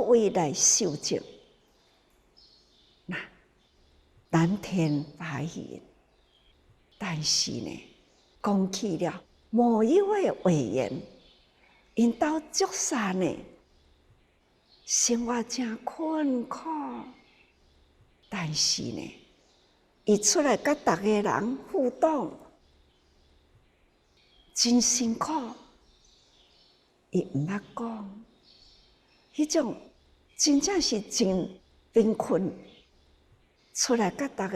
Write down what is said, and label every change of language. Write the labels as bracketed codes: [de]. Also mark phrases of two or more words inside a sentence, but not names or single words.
[nan] 位来受证，那蓝天白云，但是呢，讲起了某一位委员，因兜足善呢，生活真困苦，但是呢，伊出来甲逐个人互动，真辛苦，伊毋捌讲，迄种真正是真贫困，出来甲逐